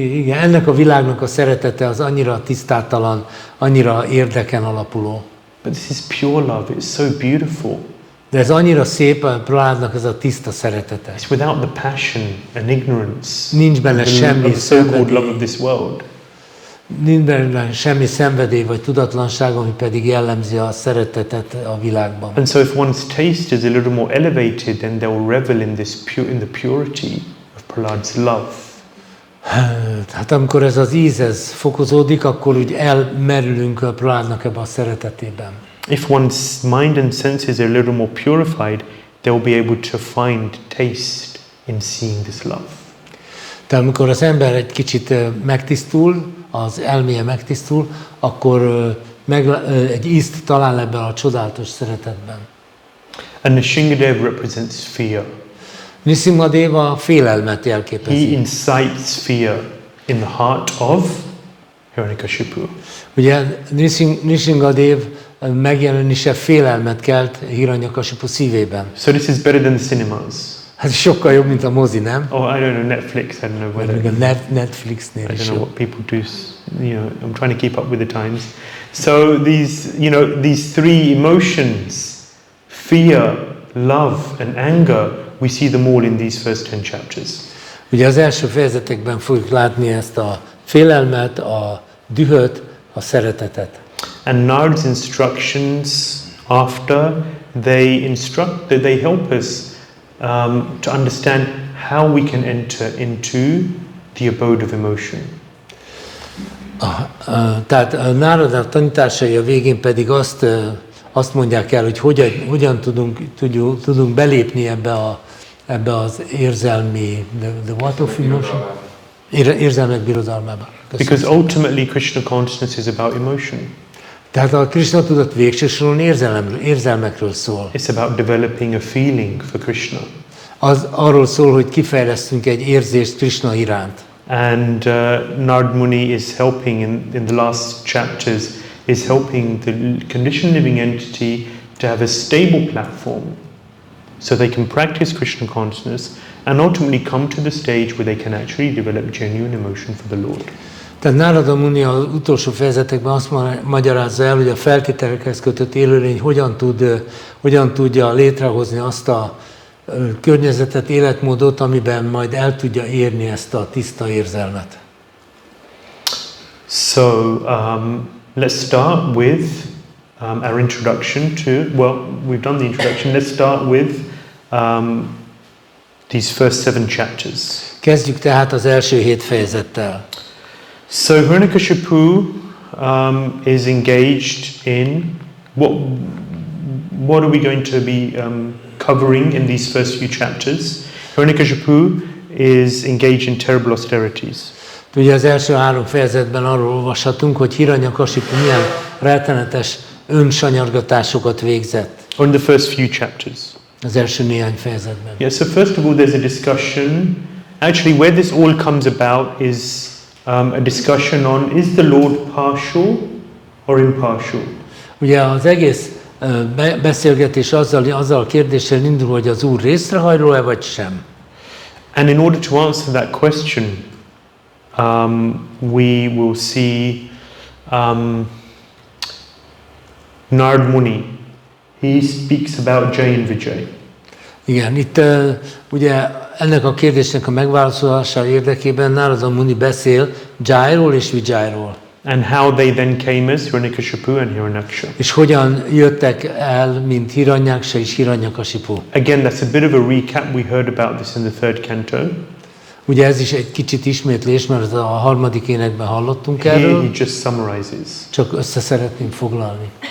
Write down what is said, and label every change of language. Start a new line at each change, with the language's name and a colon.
Hungarian: Ennek a világnak a szeretete az annyira tisztátalan, annyira érdeken alapuló.
English: But this is pure love, it's so beautiful.
Hungarian: De ez annyira szép, a Prahládnak ez a tiszta szeretete.
English: It's without the passion and ignorance.
Hungarian: Nincs benne semmi
English: so-called love of this world.
Hungarian: Nincs benne semmi szenvedély vagy tudatlanság, ami pedig jellemzi a szeretetet a világban.
English: And so if one's taste is a little more elevated, then they'll revel in the purity of Prahlāda's love.
Hungarian: Hát amikor ez az íz fokozódik, akkor úgy elmerülünk a Prahládnak ebbe a szeretetében.
English: If one's mind and senses are a little more purified, they'll be able to find taste in seeing this love.
Hungarian: Tehát amikor az ember egy kicsit megtisztul, az elméje megtisztul, akkor egy ízt talál ebben a csodálatos szeretetben.
English: And Nrsimhadev represents fear.
Hungarian: Nrsimhadev a félelmet jelképezi.
English: He incites fear in the heart of Hiranyakashipu.
Hungarian: Ugye Nrsimhadev megjelenése félelmet kelt Hiranyakashipu szívében.
English: So this is better than the cinemas.
Hungarian: Hát sokkal jobb, mint a mozi, nem?
English: Oh, I don't know, Netflix, I don't know whether.
Hungarian: Netflixnél
English: I
Hungarian: is
English: don't know
Hungarian: jó.
English: what people do, you know, I'm trying to keep up with the times. So these 3 emotions, fear, love and anger, we see them all in these first 10 chapters.
Hungarian: Ugye az első fejezetekben fogjuk látni ezt a félelmet, a dühöt, a szeretetet.
English: And Narada's instructions after, they help us to understand how we can enter into the abode of emotion.
Hungarian: Tehát Nárada tanításai a végén pedig azt mondják el, hogy hogyan tudunk belépni ebbe az érzelmi,
English: the what of emotion?
Hungarian: Érzelmek birodalmába.
English: Because ultimately Krishna consciousness is about emotion.
Hungarian: Tehát a Krishna tudat végső soron érzelmekről szól.
English: It's about developing a feeling for Krishna.
Hungarian: Az arról szól, hogy kifejlesztünk egy érzést Krishna iránt.
English: And Narad Muni is helping in the last chapters, is helping the conditioned living entity to have a stable platform so they can practice Krishna consciousness and ultimately come to the stage where they can actually develop genuine emotion for the Lord.
Hungarian: Tehát Nárada Muni az utolsó fejezetekben azt magyarázza el, hogy a feltételekhez kötött élőlény hogyan tudja létrehozni azt a környezetet, életmódot, amiben majd el tudja érni ezt a tiszta érzelmet.
English: So let's start with our introduction to, well, we've done the introduction, let's start with these first 7 chapters.
Hungarian: Kezdjük tehát az első 7 fejezettel.
English: So Hiranyakashipu is engaged in what are we going to be covering in these first few chapters? Hiranyakashipu is engaged in terrible austerities.
Hungarian: Ugye az első 3 fejezetben arról olvashatunk, hogy Hiranyakashipu milyen rettenetes önsanyargatásokat végzett.
English: Or in the first few chapters.
Hungarian: Az első néhány fejezetben.
English: Yeah, so first of all there's a discussion. Actually, where this all comes about is a discussion on, is the Lord partial or impartial?
Hungarian: Ugye az egész beszélgetés azzal a kérdéssel indul, hogy az Úr részrehajló-e vagy sem.
English: And in order to answer that question, we will see Narad Muni. He speaks about Jay and Vijay.
Hungarian: Igen, itt ugye ennek a kérdésnek a megválaszolása érdekében Narada Muni beszél Jayról és Vijayról.
English: And how they then came as Hiranyakashipu and Hiranyaksha.
Hungarian: És hogyan jöttek el, mint Hiranyaksha és Hiranyakashipu.
English: Again, that's a bit of a recap. We heard about this in the third canto.
Hungarian: Ugye ez is egy kicsit ismétlés, mert a 3. énekben hallottunk
English: Here
Hungarian: erről.
English: he just summarizes.
Hungarian: Csak össze szeretném foglalni.